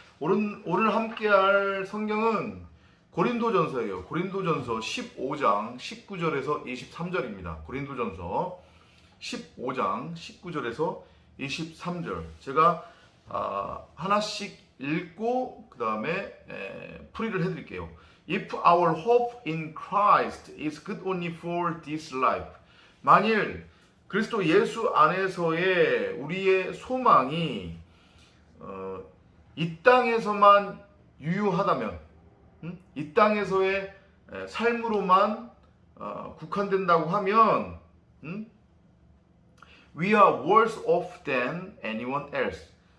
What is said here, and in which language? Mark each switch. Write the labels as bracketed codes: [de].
[ko] 오늘 함께할 성경은 고린도전서예요. 고린도전서 15장 19절에서 23절입니다. 고린도전서 15장 19절에서 23절. 제가 하나씩 읽고 그 다음에 풀이를 해드릴게요. [en] If our hope in Christ is good only for this life. [ko] 만일 그리스도 예수 안에서의 우리의 소망이 이 땅에서만 유효하다면, 이 땅에서의 삶으로만 국한된다고 하면, [en] we are worse off than anyone else.